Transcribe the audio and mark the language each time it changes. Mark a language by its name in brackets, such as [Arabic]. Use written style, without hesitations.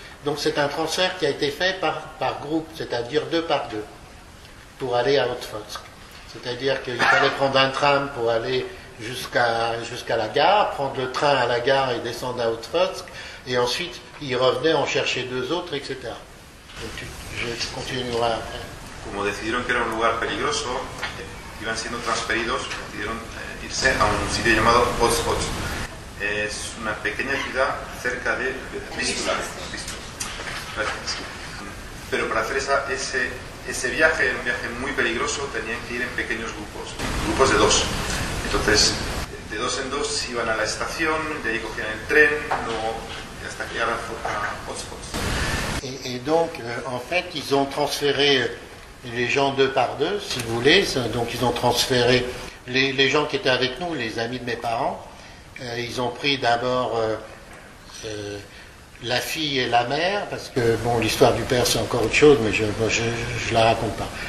[French] Donc c'est un transfert qui a été fait par groupe, c'est-à-dire 2 par 2, pour aller à Otfotsk. C'est-à-dire qu'il fallait prendre un tram pour aller jusqu'à la gare, prendre le train à la gare et descendre à Otfotsk, et ensuite ils revenaient en chercher 2 autres, etc. Donc je continuerai après. [Spanish] Como decidieron que era un lugar peligroso, iban siendo transferidos, decidieron irse a un sitio llamado Otfotsk. Es una pequeña ciudad cerca de Vistula. Gracias. Pero para hacer ese viaje, un viaje muy peligroso, tenían que ir en pequeños grupos de 2. Entonces, de 2 en 2 iban a la estación, de ahí cogían el tren, hasta que llegaran a Otfotsk. [French] Et donc, en fait, ils ont transféré les gens 2 par 2, si vous voulez. Donc, ils ont transféré les gens qui étaient avec nous, les amis de mes parents. Ils ont pris d'abord la fille et la mère, parce que, bon, l'histoire du père, c'est encore autre chose, mais je la raconte pas.